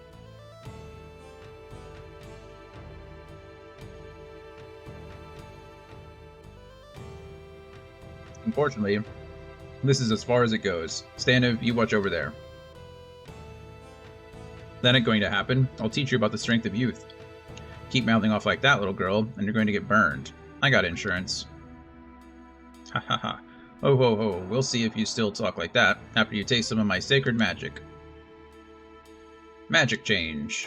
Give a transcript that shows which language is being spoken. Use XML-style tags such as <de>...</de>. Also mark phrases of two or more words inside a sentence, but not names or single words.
<en>Unfortunately, this is as far as it goes. Staniv, you watch over there. That ain't going to happen. I'll teach you about the strength of youth. Keep mouthing off like that, little girl, and you're going to get burned. I got insurance. Ha ha ha. Oh ho ho, we'll see if you still talk like that after you taste some of my sacred magic. Magic change.</en>